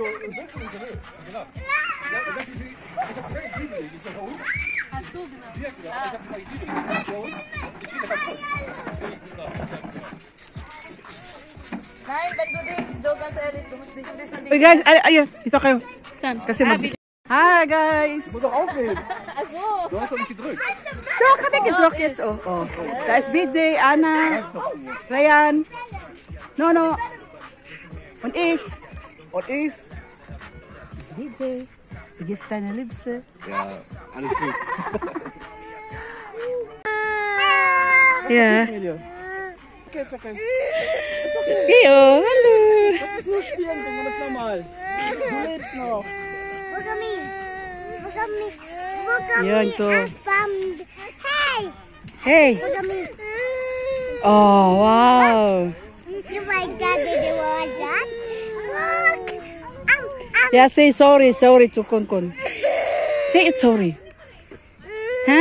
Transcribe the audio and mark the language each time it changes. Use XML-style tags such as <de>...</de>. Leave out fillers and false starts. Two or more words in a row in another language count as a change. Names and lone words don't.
<tl>Uy guys, ayun, dito kayo.</tl> <en>Kasi Hi guys!</en> <de>Moet toch aufnemen? Du hast doch nicht gedrückt. Doch, hab ich gedruckt jetzt. Oh, oh. Da ist BJ, Anna, Ryan, Nono und ich. Und ich? BJ, wie geht's deine Liebste? Ja, alles gut. Ja.</de> <en>Okay, it's okay.</en> <de>Geo, hallo. Das ist nur Spielen, das ist normal. Du lebst noch.</de> <tl>Yan to.</tl> <en>Hey! Hey. Look at me. Oh, wow. You like that? Did you want that? Look! Yeah, say sorry to Konkon. Say it sorry. Huh?</en>